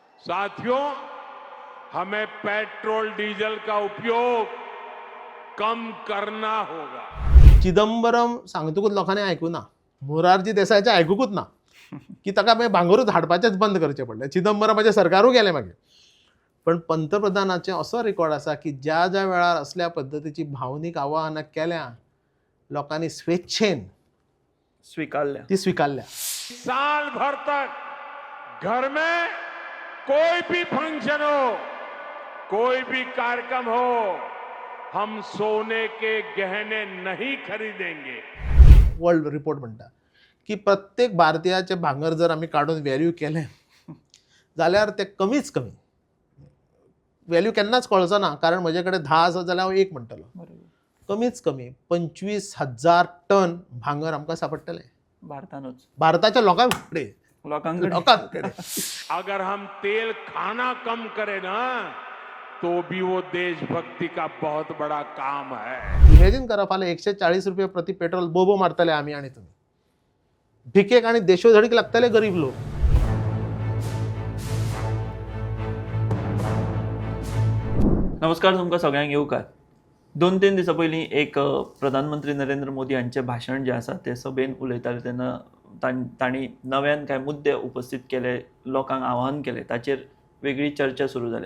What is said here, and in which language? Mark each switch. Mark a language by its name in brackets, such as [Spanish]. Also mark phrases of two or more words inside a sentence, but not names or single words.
[Hindi] साथियों, हमें पेट्रोल डीजल का उपयोग कम करना होगा। [Konkani] चिदंबरम सांगतकूच लोकांनी आयकूं ना, मोरारजी देसायचे आयकूंकूच ना की ताका मागीर भांगरूच हाडपाचेच बंद करचें पडलें. चिदंबरमाचें सरकारूय गेलें मागीर. पण पंतप्रधानाचें असो रेकॉर्ड आसा की ज्या ज्या वेळार असल्या पद्दतीची भावनीक आवाहनां केल्या, लोकांनी स्वेच्छेन स्वीकारल्या. ती स्वीकारल्या. [Hindi] साल भर तक घर में कोई भी फंक्शन हो, कोई भी कार्यक्रम हो, हम सोने के गहने नहीं खरीदेंगे। [Konkani] वर्ल्ड रिपोर्ट म्हणटा की प्रत्येक भारतीयाचे भांगर जर आमी काडून व्हॅल्यू केलें जाल्यार ते कमीच कमी व्हॅल्यू केन्नाच कळचो ना, कारण म्हजे कडेन 10 आसत जाल्यार हांव एक म्हणटलो. कमीच कमी 25,000 टन भांगर आमकां सांपडटलें भारतानूच भारताच्या लोकांक फुडें. लोकांकडे [Hindi] अगर हम तेल खाना कम करें ना, तो भी वो देशभक्ति का बहुत बड़ा काम है। [Konkani] इमॅजिन करा, फाल्यां 140 रुपया प्रति पेट्रोल बोबो मारतले आमी आनी तुमी. भिकेक आनी देशोधडीक लागतले गरीब लोक. नमस्कार, तुमकां सगळ्यांक येवकार. 2-3 दिसां पयलीं एक प्रधानमंत्री नरेंद्र मोदी हांचें भाशण जें आसा तें सभेन उलयताले तेन्ना तांणी नव्यान कांय मुद्दे उपस्थित केले, लोकांक आवाहन केलें, ताचेर वेगळी चर्चा सुरू जाल्या.